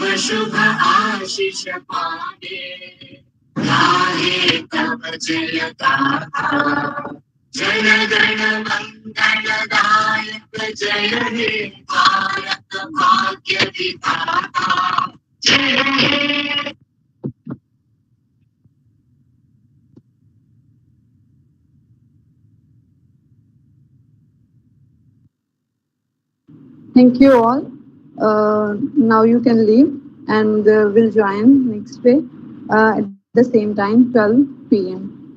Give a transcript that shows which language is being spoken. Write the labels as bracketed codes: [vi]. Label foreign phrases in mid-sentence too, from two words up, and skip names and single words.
[bn] শুভ আশীষ পাগে, গাহে তব জয় গাথা, জন গণ মঙ্গলদায়ক জয় হে ভারত ভাগ্য বিধাতা, জয় হে। [en] Thank you all. Now you can leave and we'll join next day at the same time, 12 p.m.